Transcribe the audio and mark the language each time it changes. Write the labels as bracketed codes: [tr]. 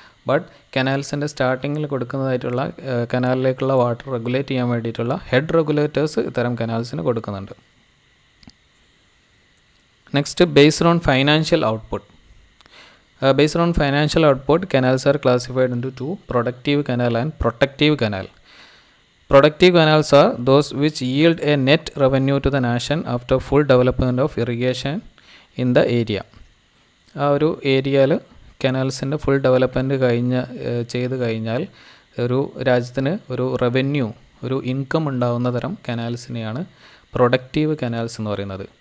[ml] But കനാൽസിൻ്റെ സ്റ്റാർട്ടിങ്ങിൽ കൊടുക്കുന്നതായിട്ടുള്ള കനാലിലേക്കുള്ള water regulate ചെയ്യാൻ വേണ്ടിയിട്ടുള്ള ഹെഡ് റെഗുലേറ്റേഴ്സ് ഇത്തരം കനാൽസിന് കൊടുക്കുന്നുണ്ട്. [en] Next, based on financial output. Based on financial output, canals are classified into two: productive canal and protective canal. Productive canals are those which yield a net revenue to the nation after full development of irrigation in the area. [ml] ആ ഒരു ഏരിയയിൽ കനാൽസിൻ്റെ full development ചെയ്ത് കഴിഞ്ഞാൽ ഒരു രാജ്യത്തിന് ഒരു revenue, ഒരു income ഉണ്ടാകുന്ന തരം കനാൽസിനെയാണ് പ്രൊഡക്റ്റീവ് കനാൽസ് എന്ന് പറയുന്നത്.